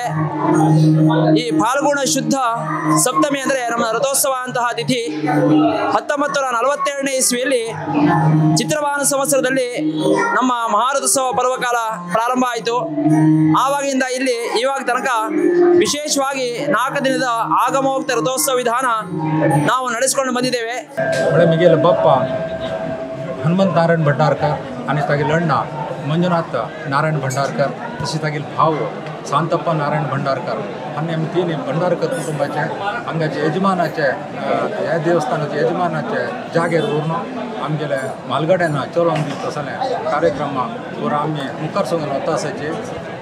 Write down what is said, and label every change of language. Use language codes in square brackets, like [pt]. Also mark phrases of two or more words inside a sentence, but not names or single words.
[kn] ಈ ಫಾಲ್ಗುಣ ಶುದ್ಧ ಸಪ್ತಮಿ ಅಂದರೆ ನಮ್ಮ ರಥೋತ್ಸವ ಅಂತಹ ತಿಥಿ 1947ನೇ ಇಸ್ವಿಯಲ್ಲಿ ಚಿತ್ರವಾಹನ ಸಂವತ್ಸರದಲ್ಲಿ ನಮ್ಮ ಮಹಾರಥೋತ್ಸವ ಪರ್ವಕಾಲ ಪ್ರಾರಂಭ ಆಯಿತು. ಆವಾಗಿಂದ ಇಲ್ಲಿ ಇವಾಗ ತನಕ ವಿಶೇಷವಾಗಿ 4 ದಿನದ ಆಗಮೋಕ್ತ ರಥೋತ್ಸವ ವಿಧಾನ ನಾವು ನಡೆಸಿಕೊಂಡು ಬಂದಿದ್ದೇವೆ. [kok] मिगेल बप्पा हनुमंत नारायण भंडारकर आणि तागील अण्णा मंजुनाथ नारायण भंडारकर, तशी तागील भाव शांतप्पा नारायण भंडारकर आणि आम्ही 3 भंडारकर कुटुंबाचे हांगाचे यजमानाचे ह्या देवस्थानाचे यजमानाचे जागेर व्हरून आमगेले म्हालगड्यान चलोवन दिता तसले कार्यक्रम वर आमी मुखार सोडून वता आसाचे.